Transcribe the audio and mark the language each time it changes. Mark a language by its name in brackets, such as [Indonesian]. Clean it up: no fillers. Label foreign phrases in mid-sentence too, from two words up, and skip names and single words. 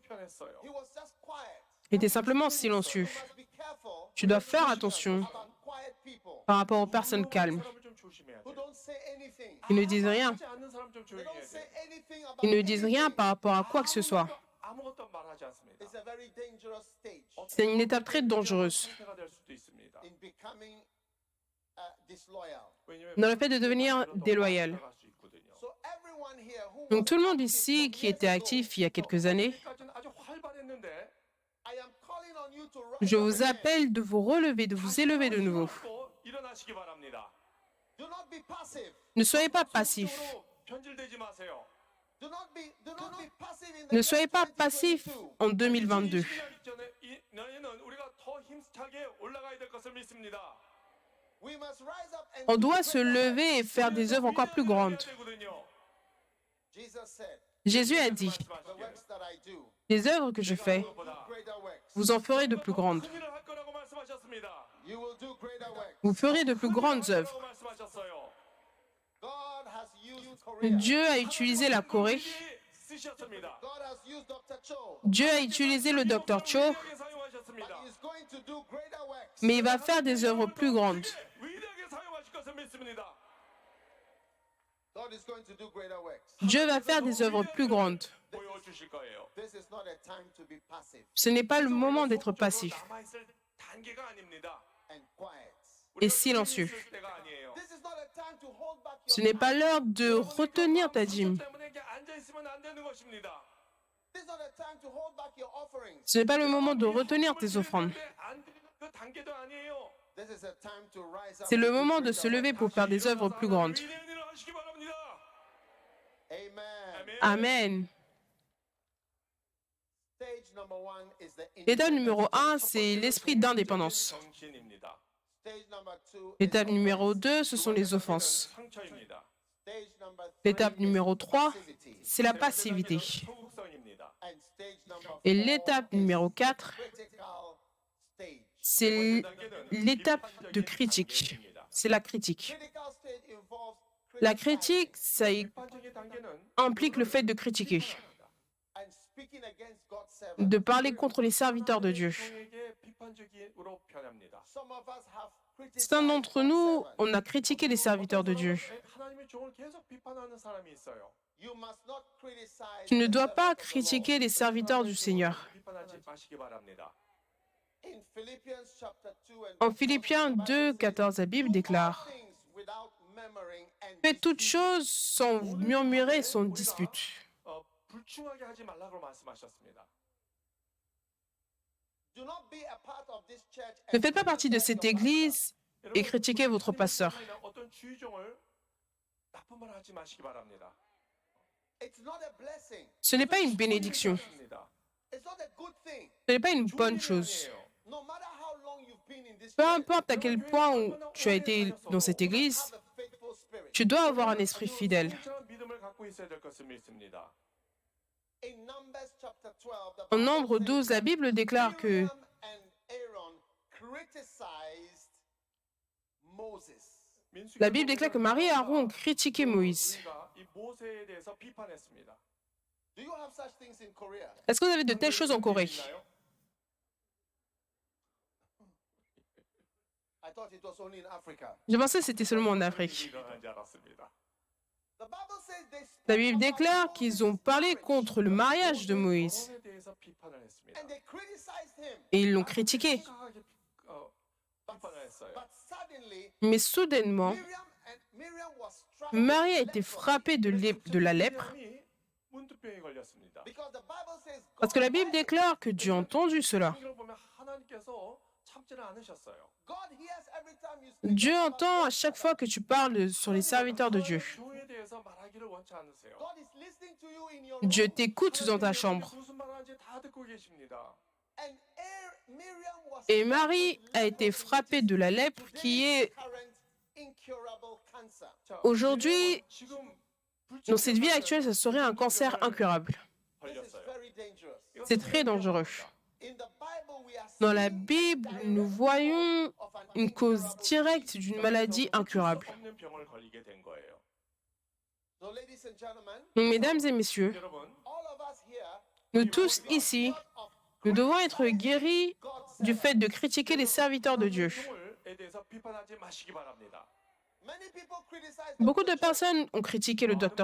[French] Il était simplement silencieux. Tu dois faire attention par rapport aux personnes calmes. Ils ne disent rien. Ils ne disent rien par rapport à quoi que ce soit. C'est une étape très dangereuse. [English] in becoming disloyal. [Korean] 왜냐면 [French] dans le fait de devenir [Korean] 반대로 더 [French] déloyal. [Korean] 나아갈 수 있거든요. [English] So everyone here who [French] Donc [English] was [French] tout le monde [English] active [French] ici [English] some [French] qui [English] years [French] était [English] ago, [French] actif il y a quelques années, [Korean] 여기까지는 아주 활발했는데 [English] I am calling on you to rise [French] je [English] up [French] vous [English] again. [French] appelle de vous relever, de vous élever de nouveau. [Korean] 힘없고 일어나시기 바랍니다. [English] Do not be passive. [French] Ne soyez pas passifs. [Korean] 소극적으로 변질되지 마세요. [English] Do not be passive in the [French] Ne [English] year [French] soyez pas passifs [English] 2022. [French] en 2022. [Korean] 2022년 전에 이 내년은 우리가 더 힘차게 올라가야 될 것을 믿습니다. [English] We must rise up and [French] On [English] do [French] doit se [English] greater works. [French] lever et faire des œuvres encore plus grandes. [English] Jesus said, [French] Jésus a dit, [English] the works that I do, [French] les œuvres que je fais, [English] greater works. [French] vous en ferez de plus grandes. [English] You will do greater works. [French] Vous ferez de plus grandes œuvres. [English] God has used Korea. [French] Dieu a utilisé la Corée. [English] God has used Dr. Cho. [French] Dieu a utilisé le Dr. Cho, [English] But he's going to do greater works. [French] mais il va faire des œuvres plus grandes. [English] God is going to do greater works. [French] Dieu va faire des œuvres plus grandes. [Korean] 보여주실 거예요. [English] This is not a time to be passive [French] Ce n'est pas le moment d'être passif [Korean] 남아있을 단계가 아닙니다. [English] and quiet. [French] et silencieux. [Korean] 있을 때가 아니에요. [English] This is not a time to hold back [French] Ce [English] your [French] n'est pas l'heure de retenir ta dîme. [Korean] 때문에 이렇게 앉아 있으면 안 되는 것입니다. [English] This is not a time to hold back your offerings. [French] Ce n'est pas le moment de retenir tes offrandes. [Korean] 안 드리는 그 단계도 아니에요. [English] This is a time to rise up. [French] C'est le [English] and do [French] moment de [English] greater [French] se lever [English] works. [French] pour faire des œuvres plus grandes. [Korean] 위대한 일을 하시기 바랍니다. [English] Amen. [French] Amen. [English] Stage number one is the [French] L'étape [English] independence. [French] numéro 1, c'est l'esprit d'indépendance. [Korean] 정신입니다. [English] Stage number two is [French] L'étape numéro [English] offense. [French] 2, ce sont les offenses. [Korean] 상처입니다. [English] Stage number three [French] L'étape [English] is [French] numéro 3, [English] passivity. [French] c'est la passivité. [Korean] 소극성입니다. [English] And stage number [French] Et [English] four [French] l'étape [English] is [French] numéro 4, [English] critical stage. [French] c'est l'étape de critique. C'est la critique. [English] Critical stage involves [French] La [English] criticizing [French] critique, ça [Korean] 일반적인 단계는 [French] implique le fait de critiquer, [English] and speaking against God's servants. [French] de parler contre les serviteurs de Dieu. [Korean] 성에게 비판적으로 표현합니다. [English] Some of us have criticized [French] Certains d'entre [English] God's [French] nous, [English] servants. [French] on a critiqué les serviteurs de Dieu. [Korean] 하나님의 종을 계속 비판하는 사람이 있어요. [English] You must not criticize [French] Tu ne [English] the [French] dois [English] servants [French] pas [English] of the Lord. [French] critiquer les serviteurs du Seigneur. [Korean] 비판하지 마시기 바랍니다. [English] In Philippians chapter 2 and [French] En [English] verse [French] Philippiens [English] 14, [French] 2, 14, la Bible déclare: Faites toutes choses sans murmurer, sans dispute. [Korean] 불충하게 하지 말라고 말씀하셨습니다. [French] Ne faites pas partie de cette église et critiquez votre pasteur. [Korean] 어떤 주의종을 나쁜 말 하지 마시기 바랍니다. [French] Ce n'est pas une bénédiction. Ce n'est pas une bonne chose. Peu importe à quel point où tu as été dans cette église, tu dois avoir un esprit fidèle. [Korean] 믿음을 갖고 있어야 될 것을 믿습니다. [French] En Nombre 12, la Bible déclare que la Bible déclare que Marie et Aaron ont critiqué Moïse. [Korean] 이 모세에 대해서 비판했습니다. [French] Est-ce que vous avez de telles choses en Corée? Je pensais que c'était seulement en Afrique. [Korean] 일어난 줄 알았습니다. [French] La Bible déclare qu'ils ont parlé contre le mariage de Moïse [Korean] 결혼에 대해서 비판을 했습니다. [French] et ils l'ont critiqué. [Korean] 심각하게 비판을 했어요. [French] Mais soudainement, Marie a été frappée de la lèpre [Korean] 미리암이 문두병에 걸렸습니다. [French] parce que la Bible déclare que Dieu a entendu cela. [Korean] 성경을 보면 하나님께서 참지를 않으셨어요. [French] Dieu entend à chaque fois que tu parles sur les serviteurs de Dieu. [Korean] 교회에 대해서 말하기를 원치 않으세요. [French] Dieu t'écoute dans ta chambre. [Korean] 무슨 말 하는지 다 듣고 계십니다. [French] Et Marie a été frappée de la lèpre qui est [Korean] 자, [French] aujourd'hui, [Korean] 지금 [French] dans cette vie actuelle, ça serait un cancer incurable. [Korean] 걸렸어요. [French] C'est très dangereux. Dans la Bible, nous voyons une cause directe d'une maladie incurable. [Korean] 없는 병을 걸리게 된 거예요. [French] Donc, mesdames et messieurs, [Korean] 여러분, [French] nous tous ici, nous devons être guéris du fait de critiquer les serviteurs de Dieu. [Korean] 종을에 대해서 비판하지 마시기 바랍니다. [French] Beaucoup de personnes ont critiqué le Dr.